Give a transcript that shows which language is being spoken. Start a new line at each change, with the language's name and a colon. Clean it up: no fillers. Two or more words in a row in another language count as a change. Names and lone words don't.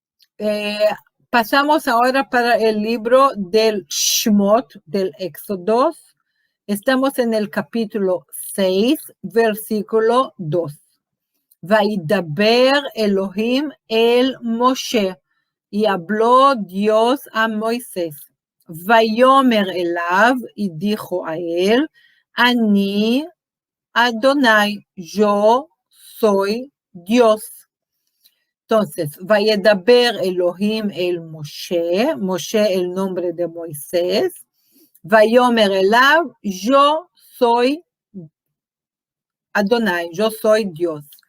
Spanish: Pasamos ahora para el libro del Shmot, del Éxodo. Estamos en el capítulo 6, versículo 2.
Hebrew: וידבר אלהים אל משה,
Spanish: y habló Dios a Moisés.
Hebrew: ויאמר אליו,
Spanish: y dijo a él,
Hebrew: אני אדני,
Spanish: yo soy Dios. Entonces,
Hebrew: וידבר אלהים אל משה,
Spanish: Moshe el nombre de Moisés,
Hebrew: ויאמר אליו,
Spanish: yo soy Adonai, yo soy Dios.